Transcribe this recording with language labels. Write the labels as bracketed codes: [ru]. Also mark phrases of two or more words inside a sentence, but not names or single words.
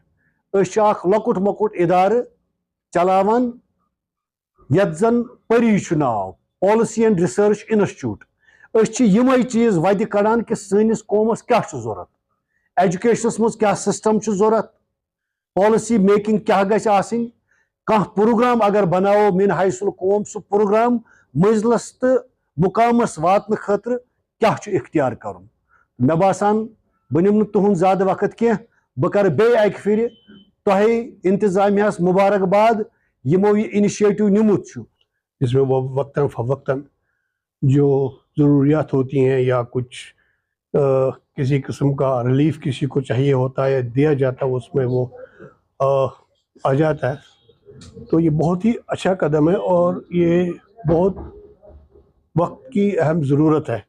[ks] أسۍ چھِ اکھ لۄکُٹ مۄکُٹ ادارٕ چلاوان یتھ زن پری چھُ ناو پالسی اینڈ ریسرچ انسٹیٹیوٹ. أسۍ چھِ یِمے چیٖز وتہِ کڑان کہ سٲنِس قومس کیاہ چھُ ضروٗرت ایجوکیشنس منٛز کیاہ سسٹم چھُ ضروٗرت [en] policy making [ks] کیا گژھِ آسٕنۍ کانٛہہ پروگرام اگر بناوو [ar] من حیث القوم [ks] سُہ پروگرام منزلس تہٕ مقامس واتنہٕ خٲطرٕ کیاہ چھُ اختیار کرُن. مےٚ باسان بہٕ نِمہٕ نہٕ تُہُنٛد زیادٕ وقت کینٛہہ بہٕ کرٕ بیٚیہِ اکہِ پھِرِ تۄہہِ انتظامیہس مبارکباد یِمو یہِ انیشیٹو نِمُت چھُ. [ur] جس میں وہ وقتاً فوقتاً جو ضروریات ہوتی ہیں یا کچھ کسی قسم کا ریلیف کسی کو چاہیے ہوتا ہے یا دیا جاتا ہے اس میں وہ آ جاتا ہے. تو یہ بہت ہی اچھا قدم ہے اور یہ بہت وقت کی اہم ضرورت ہے.